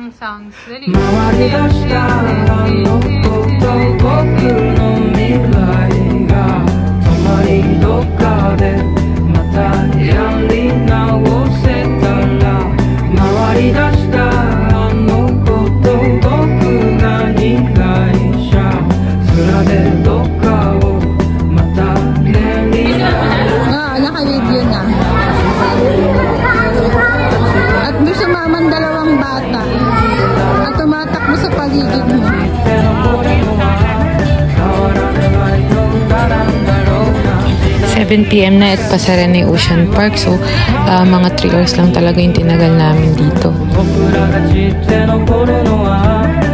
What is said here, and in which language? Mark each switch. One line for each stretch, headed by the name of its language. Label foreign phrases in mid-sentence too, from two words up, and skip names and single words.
Filipino: songs. Dali.
Japanese: 回り出したあのこと僕の未来が止まりどっかでまたやり直せたら回り出したあのこと僕が被害者面でどっかをまた練り直
Filipino: Naka-video na. At may sumaman dalawang bata. At tumatakbo sa paligid mo. 7 PM na at pasara na yung Ocean Park. So, mga 3 hours lang talaga yung tinagal namin dito.
Japanese: 僕らが散って残るのは